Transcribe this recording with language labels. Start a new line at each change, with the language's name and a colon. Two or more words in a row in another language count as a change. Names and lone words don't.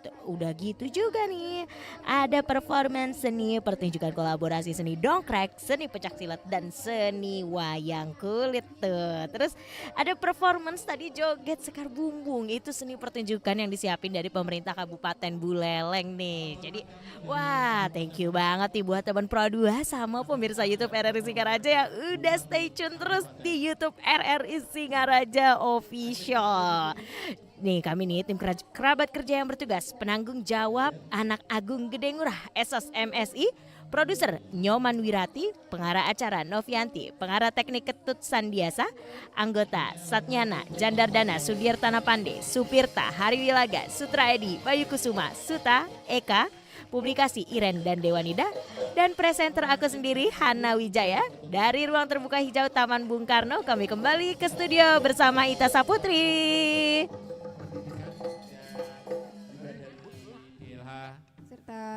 Indonesian: Udah gitu juga nih ada performance seni pertunjukan kolaborasi seni dongkrek, seni pencak silat dan seni wayang kulit tuh. Terus ada performance tadi joget sekar bumbung, itu seni pertunjukan yang disiapin dari pemerintah Kabupaten Buleleng nih. Jadi wah
English: thank you
Indonesian: banget nih buat teman Pro 2 sama pemirsa YouTube RRI Singaraja yang udah
English: stay tune
Indonesian: terus di YouTube RRI Singaraja Official. Nih kami nih tim kerabat kerja yang bertugas, penanggung jawab Anak Agung Gede Ngurah SOS MSI, produser Nyoman Wirati, pengarah acara Novianti, pengarah teknik Ketut Sandiasa, anggota Satnyana, Jandardana, Sudirtana Pande, Supirta, Hari Wilaga, Sutra Edi, Bayu Kusuma, Suta, Eka, publikasi Iren dan Dewanida, dan presenter aku sendiri Hana Wijaya. Dari ruang terbuka hijau Taman Bung Karno kami kembali ke studio bersama Ita Saputri. Serta